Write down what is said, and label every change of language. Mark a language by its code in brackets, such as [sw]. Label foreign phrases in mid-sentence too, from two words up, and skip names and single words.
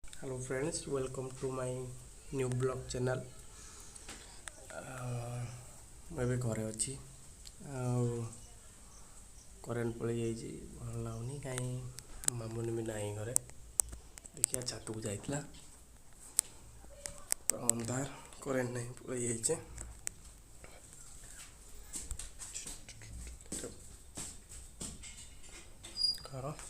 [en] Hello friends, welcome to my new blog channel. [or] ମୁଁ ଏବେ ଘରେ ଅଛି ଆଉ କରେଣ୍ଟ ପଳେଇ ଯାଇଛି ଭଲ ଲାଗୁନି କାହିଁ ମାମୁନି ବି ନାହିଁ ଘରେ ଦେଖିବା ଛାତକୁ ଯାଇଥିଲା ଅନ୍ଧାର କରେଣ୍ଟ ନାହିଁ ପଳେଇ ଯାଇଛି ଘର